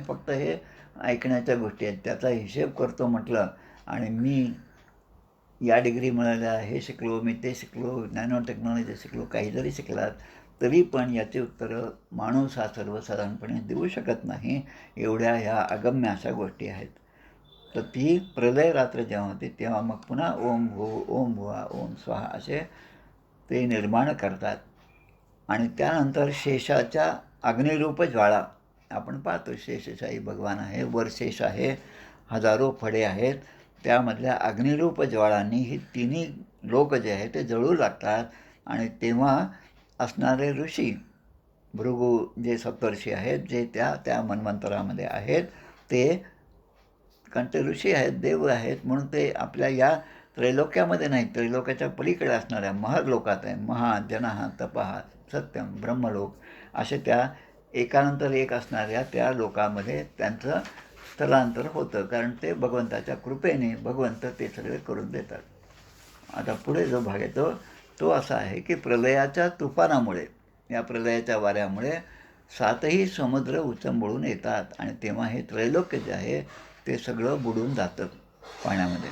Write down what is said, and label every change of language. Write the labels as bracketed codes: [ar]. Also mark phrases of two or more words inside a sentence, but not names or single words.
[mr] फक्त हे ऐकण्याच्या गोष्टी आहेत. त्याचा हिशेब करतो म्हटलं आणि मी या डिग्री मिळाल्या, हे शिकलो, मी ते शिकलो, [en] nano technology [mr] शिकलो, काही जरी शिकलात तरी पण याची उत्तरं माणूस हा सर्वसाधारणपणे देऊ शकत नाही. एवढ्या ह्या अगम्य अशा गोष्टी आहेत. तर ती प्रलय रात्र जेव्हा होती तेव्हा मग पुन्हा [sa] ओम भू, ओम भुवा, ओम स्वाहा [mr] असे ते निर्माण करतात. आणि त्यानंतर शेषाच्या अग्निरूप ज्वाळा आपण पाहतो. शेषशाही भगवान आहे, वर शेष आहे, हजारो फडे आहेत. त्यामधल्या अग्निरूप ज्वाळांनी ही तिन्ही लोक जे आहेत ते जळू लागतात आणि तेव्हा असणारे ऋषी भृगू जे सप्तर्षी आहेत जे त्या त्या मन्वंतरामध्ये आहेत ते कारण ते ऋषी आहेत, देव आहेत, म्हणून ते आपल्या या त्रैलोक्यामध्ये नाहीत, त्रैलोक्याच्या पलीकडे असणाऱ्या महर लोकात आहे. महा जनः तपः सत्यम ब्रह्मलोक असे त्या एकानंतर एक असणाऱ्या त्या लोकामध्ये त्यांचं स्थलांतर होतं, कारण ते भगवंताच्या कृपेने भगवंत ते सगळे करून देतात. आता पुढे जो भाग येतो तो असा आहे की प्रलयाच्या तुफानामुळे, या प्रलयाच्या वाऱ्यामुळे 7ही समुद्र उचंबळून येतात आणि तेव्हा हे त्रैलोक्य जे आहे ते सगळं बुडून जातं पाण्यामध्ये.